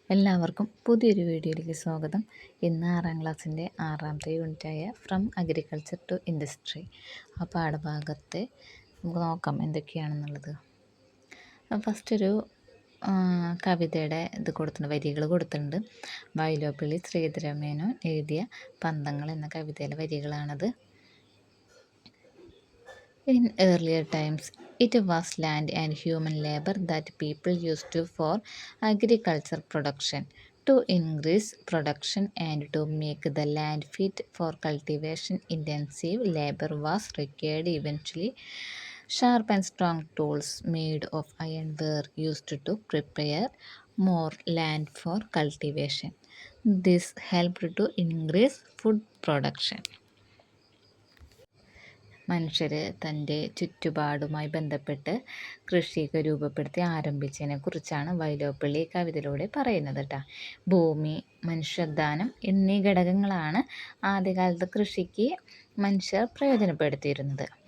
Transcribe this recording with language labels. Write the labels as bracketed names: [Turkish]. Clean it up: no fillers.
[Malayalam] എല്ലാവർക്കും പുതിയൊരു വീഡിയോയിലേക്ക് സ്വാഗതം. ഇന്ന് 6ാം ക്ലാസ്സിൻ്റെ 6ാമത്തെ യൂണിറ്റായ ഫ്രം അഗ്രികൾച്ചർ ടു ഇൻഡസ്ട്രി ആ പാഠഭാഗത്തെ നമുക്ക് നോക്കാം എന്തൊക്കെയാണെന്നുള്ളത്. ഫസ്റ്റൊരു കവിതയുടെ വരികൾ കൊടുത്തിട്ടുണ്ട്. വൈലോപ്പിള്ളി ശ്രീധരമേനോൻ എഴുതിയ പന്തങ്ങൾ എന്ന കവിതയിലെ വരികളാണത്. [English] In earlier times, it was land and human labor that people used for agriculture production. To increase production and to make the land fit for cultivation, intensive labor was required. Eventually, sharp and strong tools made of iron were used to prepare more land for cultivation. This helped to increase food production. [Malayalam] മനുഷ്യർ തൻ്റെ ചുറ്റുപാടുമായി ബന്ധപ്പെട്ട് കൃഷിയൊക്കെ രൂപപ്പെടുത്തി ആരംഭിച്ചതിനെ കുറിച്ചാണ് വൈലോപ്പിള്ളി കവിതയിലൂടെ പറയുന്നത് കേട്ടോ. ഭൂമി, മനുഷ്യാധ്വാനം എന്നീ ഘടകങ്ങളാണ് ആദ്യകാലത്ത് കൃഷിക്ക് മനുഷ്യർ പ്രയോജനപ്പെടുത്തിയിരുന്നത്.